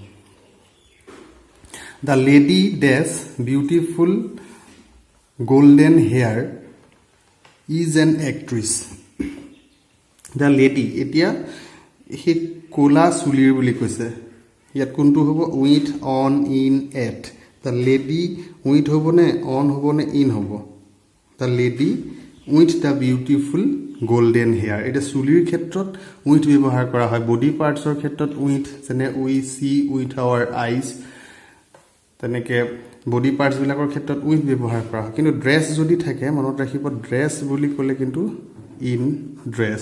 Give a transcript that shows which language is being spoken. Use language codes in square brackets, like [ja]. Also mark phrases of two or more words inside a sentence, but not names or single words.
[en] The lady dess beautiful golden hair is an actress. The lady, [as] এতিয়া সেই ক'লা চুলিৰ বুলি কৈছে, ইয়াত কোনটো হ'ব? [en] with, on, in, at. The lady with হ'বনে, অন হ'বনে, ইন হ'ব? The lady with the beautiful golden hair. [as] এতিয়া চুলিৰ ক্ষেত্ৰত উইথ ব্যৱহাৰ কৰা হয়, [en] body partsৰ [as] ক্ষেত্ৰত উইথ, যেনে [en] we see with our eyes, [as] তেনেকৈ বডি পাৰ্টছবিলাকৰ ক্ষেত্ৰত উইথ ব্যৱহাৰ কৰা হয়। কিন্তু ড্ৰেছ যদি থাকে মনত ৰাখিব, ড্ৰেছ বুলি ক'লে কিন্তু [en] in dress.